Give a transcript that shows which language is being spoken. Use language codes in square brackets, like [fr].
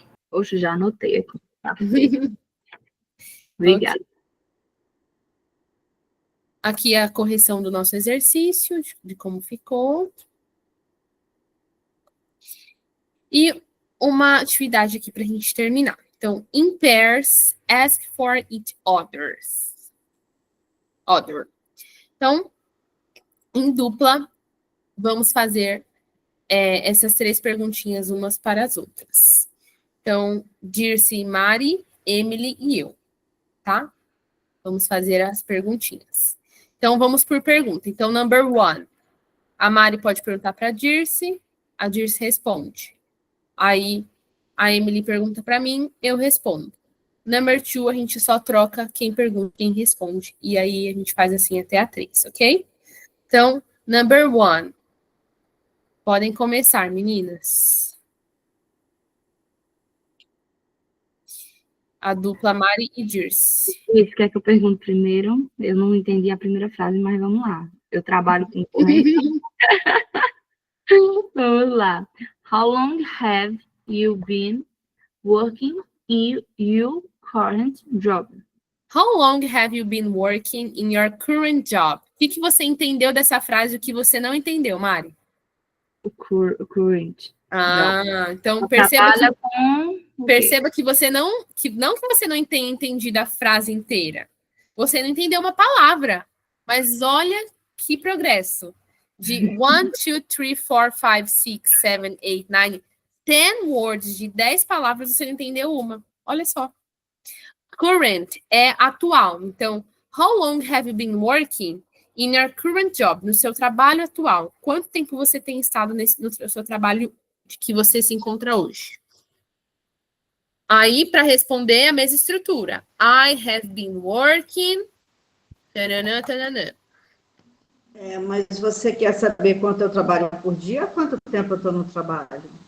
[pt] Oxe, já anotei aqui. Tá feito. Obrigada. Aqui é a correção do nosso exercício, de como ficou. E uma atividade aqui para a gente terminar. [en] Então, in pairs, ask for each others. Other. [pt] Então, em dupla, vamos fazer essas 3 perguntinhas umas para as outras. Então, Dirce, Mari, Emily e eu, tá? Vamos fazer as perguntinhas. Então, vamos por pergunta. Então, [en] number 1. [pt] A Mari pode perguntar para a Dirce responde. Aí, a Emily pergunta para mim, eu respondo. [en] Number 2, [pt] a gente só troca quem pergunta, quem responde. E aí, a gente faz assim até a 3, ok? Então, [en] number 1. [pt] Podem começar, meninas. A dupla Mari e Dirce. Isso, quer que eu pergunte primeiro? Eu não entendi a primeira frase, mas vamos lá. Eu trabalho com correção. Vamos lá. [en] How long have you been working in your current job? How long have you been working in your current job? [pt] O que você entendeu dessa frase, o que você não entendeu, Mari? O current. Então Ela perceba trabalha que, com... perceba que você não que você não tenha entendido a frase inteira. Você não entendeu uma palavra, mas olha que progresso. De 1, 2, 3, 4, 5, 6, 7, 8, 9, [en] 10 words, [pt] de 10 palavras, você não entendeu uma. Olha só. Current é atual. [en] Então, how long have you been working in your current job? [pt] No seu trabalho atual. Quanto tempo você tem estado no seu trabalho que você se encontra hoje? Aí, para responder, a mesma estrutura. [en] I have been working... Tanana, tanana. [pt] Mas você quer saber quanto eu trabalho por dia ou quanto tempo eu estou no trabalho?